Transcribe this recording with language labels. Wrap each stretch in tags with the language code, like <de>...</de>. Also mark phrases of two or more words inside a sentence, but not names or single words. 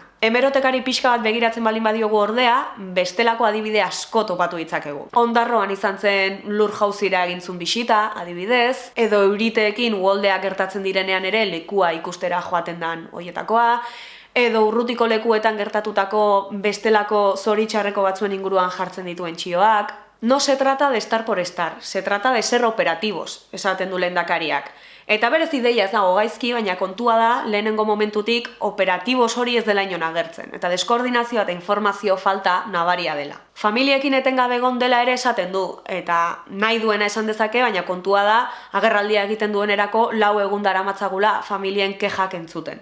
<eu>Hemerotekari pixka bat begiratzen baldin badiogu ordea, bestelako adibide asko topatu ditzakegu. Ondarroan izan zen Lurjauzira egintzun bisita, adibidez, edo euriteekin uholdeak gertatzen direnean ere lekua ikustera joaten dan hoietakoa, edo urrutiko lekuetan gertatutako bestelako zoritxarreko batzuen inguruan jartzen dituen txioak.</eu> <es>No se trata de estar por estar, se trata de ser operativos,</es> <eu>esaten du lehendakariak. Eta berez ideia ez dago gaizki, baina kontua da, lehenengo momentutik operatibos hori ez dela inon agertzen, eta deskoordinazioa eta informazio falta nabaria dela. Familiekin etengabe egon dela ere esaten du, eta nahi duena esan dezake, baina kontua da, agerraldia egiten duenerako 4 egun daramatzagula familien kexak entzuten.</eu>